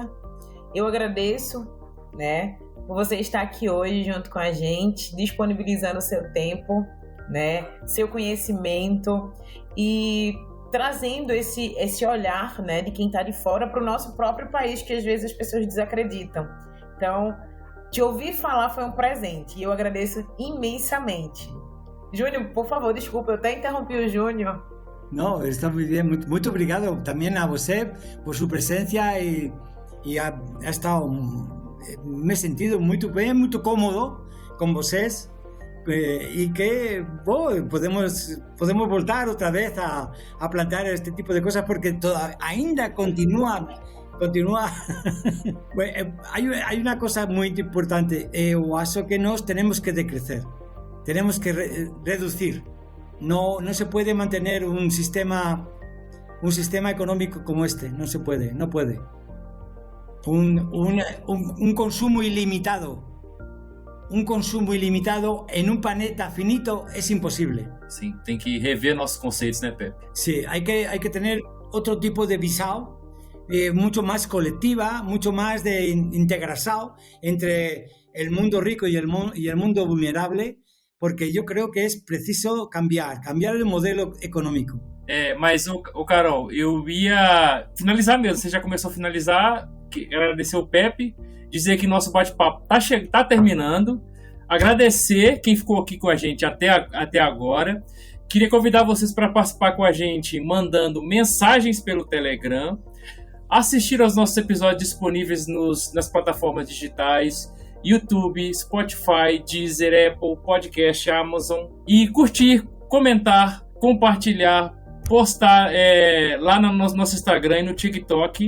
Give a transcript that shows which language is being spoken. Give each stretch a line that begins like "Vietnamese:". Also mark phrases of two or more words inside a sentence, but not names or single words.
Portuguese: Eu agradeço, né, por você estar aqui hoje junto com a gente, disponibilizando o seu tempo, né, seu conhecimento e trazendo esse olhar, né, de quem está de fora para o nosso próprio país, que às vezes as pessoas desacreditam. Então, te ouvir falar foi um presente e eu agradeço imensamente. Júnior, por favor, desculpa, eu até interrompi o Júnior.
Spanish: No, está muy bien. Muy obrigado también a usted por su presencia y ha estado... Me he sentido muy bien, muy cómodo con vosotros. Y que podemos voltar otra vez a plantear este tipo de cosas, porque ainda continúa. Hay una cosa muy importante.
Portuguese: Eu acho que
Spanish: nos tenemos que decrecer, tenemos que reducir. No se puede mantener un sistema un sistema económico como este. No se puede, no puede. Un consumo ilimitado.
Portuguese: Um consumo ilimitado em um planeta finito é impossível. Sim, tem que rever nossos conceitos, né, Pepe?
Spanish: Sí, hay que tener otro tipo de visão, mucho más colectiva, mucho más de integración entre el mundo rico y el mundo vulnerable, porque yo creo que es preciso cambiar el modelo económico.
Portuguese: Mas, Carol, eu ia finalizar mesmo. Você já começou a finalizar. Agradecer o Pepe, dizer que nosso bate-papo tá terminando. Agradecer quem ficou aqui com a gente até agora. Queria convidar vocês para participar com a gente mandando mensagens pelo Telegram, assistir aos nossos episódios disponíveis nas plataformas digitais, YouTube, Spotify, Deezer, Apple, Podcast, Amazon, e curtir, comentar, compartilhar, postar lá no nosso Instagram e no TikTok.